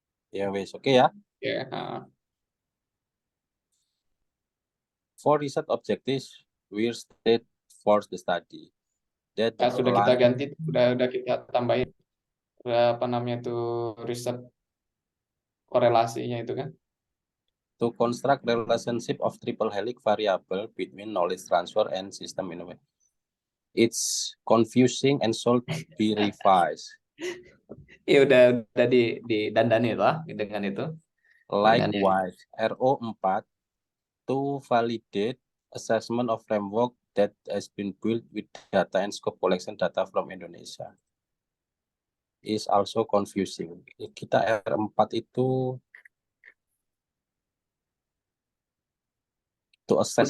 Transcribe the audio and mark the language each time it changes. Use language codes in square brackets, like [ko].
[jv] Ya wes, [id] oke ya. Ya, [en] For research objectives, we state for the study that the [id] sudah kita [en] outline [id] ganti, udah kita tambahin apa namanya itu riset korelasinya itu kan. [en] to construct relationship of triple helix variable between knowledge transfer and system innovation. It's confusing and should be revised. [id] Iya udah didandani lah dengan itu. Dengan yang [en] Likewise, RO4 to validate assessment of framework that has been built with data and scope collection data from Indonesia is also confusing. [id] Kita R4 itu [en] to assess